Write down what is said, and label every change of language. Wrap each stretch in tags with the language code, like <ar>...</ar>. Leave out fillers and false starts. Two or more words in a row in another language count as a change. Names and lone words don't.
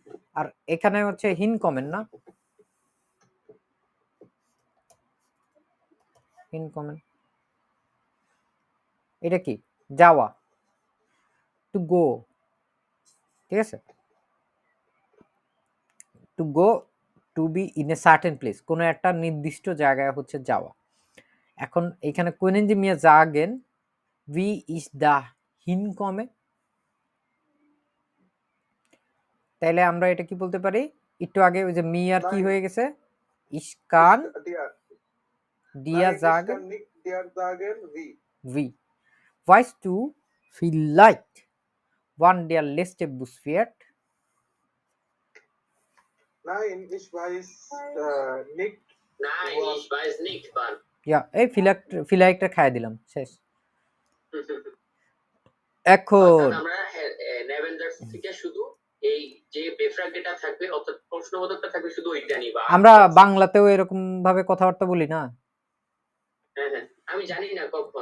<bn>আর এখানে হচ্ছে</bn> <de>hinkommen</de> <bn>না,</bn> <de>hinkommen</de> <bn>এটা কি, যাওয়া,</bn> <en>to go,</en> <bn>ঠিক আছে,</bn> <en>to go, to be in a certain place,</en> <bn>কোনো একটা নির্দিষ্ট জায়গায় হচ্ছে যাওয়া। এখন এখানে</bn> <de>können Sie mir sagen, wie ich da hinkomme?</de> <bn>তাইলে আমরা এটা কি বলতে পারি, একটু আগে ওই যে মিয়ার কি হয়ে গেছে,</bn> <de>ich kann ডিয়ার dir ich sagen, kann nicht dir sagen wie। wie. Weißt du vielleicht, wann der letzte Bus fährt? Nein, ich weiß nicht। Nein, ich weiß nicht, wann. Ja,</de> <bn>এই ফিলাইটটা খাই দিলাম, শেষ। এখন অর্থাৎ আমরা নেভেঞ্জার্স থেকে শুধু এই যে বেফ্রাগেটা থাকবে, অর্থাৎ প্রশ্নবোধকটা থাকবে, শুধু ওইটা নিবা। আমরা বাংলাতেও এরকম ভাবে কথাবার্তা বলি না। হ্যাঁ হ্যাঁ, আমি জানি না কখন।</bn>